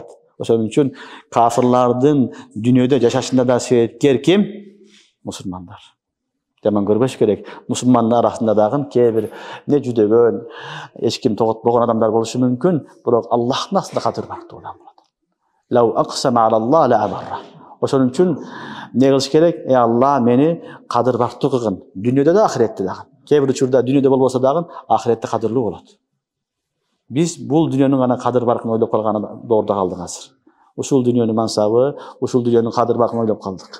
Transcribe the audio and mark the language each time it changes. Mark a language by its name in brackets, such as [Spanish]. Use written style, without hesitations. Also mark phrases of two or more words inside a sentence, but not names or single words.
[Kyrgyz] Ошон үчүн кафырлардын дүйнөдө жашашында да себепкер ким? Мусулмандар. Жаман көрбөш керек. Мусулмандар арасында дагы кээ бир жүдөгөн, эч ким тоготпогон адамдар болушу мүмкүн, бирок Аллахтын астында кадыр барктуу адам болот. [Arabic] لو أقسم على الله لأبره. [Kyrgyz] Ошон үчүн не кылыш керек? Алла мени кадыр барктуу кылгын. Дүйнөдө да, ахиретте дагы. Кээ бир учурда дүйнөдө болбосо дагы ахиретте кадырлуу болот. Биз бул дүйнөнүн гана кадыр баркын ойлоп калган доордо калдык азыр. Ушул дүйнөнүн мансабы, ушул дүйнөнүн кадыр баркын ойлоп калдык.